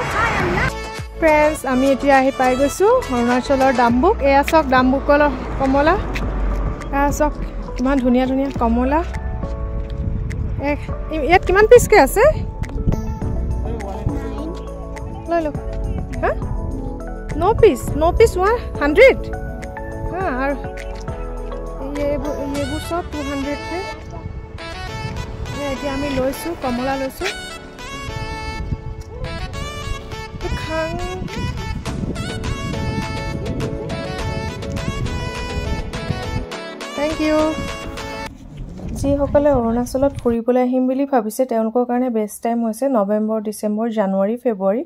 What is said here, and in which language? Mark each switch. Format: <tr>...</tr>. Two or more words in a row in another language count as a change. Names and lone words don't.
<as>ফ্ৰেণ্ডছ আমি এতিয়া আহি পাই গৈছোঁ অৰুণাচলৰ ডাম্বুক। এয়া চাওক ডাম্বুকৰ কমলা। এয়া চাওক কিমান ধুনীয়া ধুনীয়া কমলা। ইয়াত কিমান পিচকৈ আছে লৈ লওক।</as> <hi>হা</hi> <en>no piece</en> <hi>100 हाँ और ये वो सब 200 थे।</hi> <as>ये এতিয়া আমি লৈছো কমলা লৈছো।</as> <en>খাং thank you.</en> <as>যিসকলে অৰুণাচলত ফুৰিবলৈ আহিম বুলি ভাবিছে তেওঁলোকৰ কাৰণে</as> <en>best time</en> <as>হৈছে নৱেম্বৰ ডিচেম্বৰ জানুৱাৰী ফেব্ৰুৱাৰী।</as>